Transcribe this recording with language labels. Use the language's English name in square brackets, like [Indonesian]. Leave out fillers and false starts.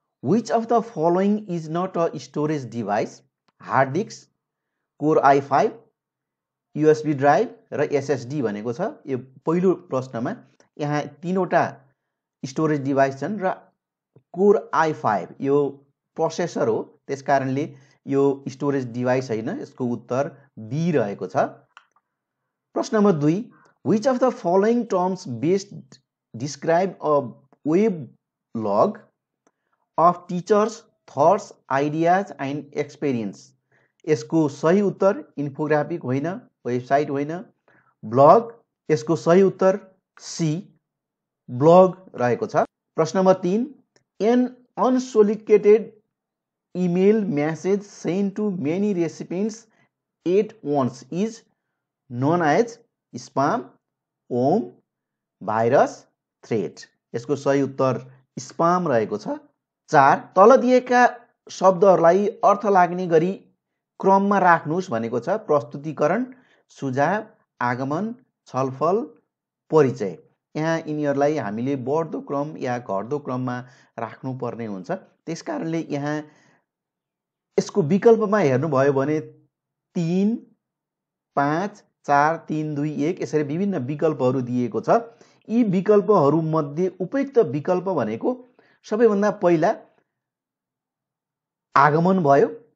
[English] Which of the following is not a storage device? [Nepali] Hard disk, core i5, USB drive र SSD भनेको छ। यो पहिलो प्रश्नमा यहाँ तीनवटा स्टोरेज डिभाइस छन् र कोर i5 यो प्रोसेसर हो, त्यसकारणले यो स्टोरेज डिभाइस होइन। यसको उत्तर बी रहेको छ। प्रश्न number 2। [English] Which of the following terms best describe a web log of teachers thoughts, ideas and experience? [Nepali] यसको सही उत्तर इन्फोग्राफिक होइन, वेबसाइट होइन, ब्लग। यसको सही उत्तर सी, ब्लग रहेको छ। प्रश्न number 3। [English] An unsolicited email message sent to many recipients at once is known as spam, worm, virus, threat। [Nepali] यसको सही उत्तर स्पाम रहेको छ। 4। तल दिएका शब्दहरूलाई अर्थ लाग्ने गरी क्रममा राख्नुहोस् भनेको छ। प्रस्तुतिकरण, सुझाव, आगमन, छलफल, परिचय। यहाँ यिनीहरूलाई हामीले बढ्दो क्रम या घट्दो क्रममा राख्नुपर्ने हुन्छ। त्यसकारणले यहाँ यसको विकल्पमा हेर्नुभयो भने 3, 5, 4, 3, 2, 1 यसरी विभिन्न विकल्पहरू दिएको छ। यी विकल्पहरूमध्ये उपयुक्त विकल्प भनेको सबैभन्दा पहिला आगमन भयो।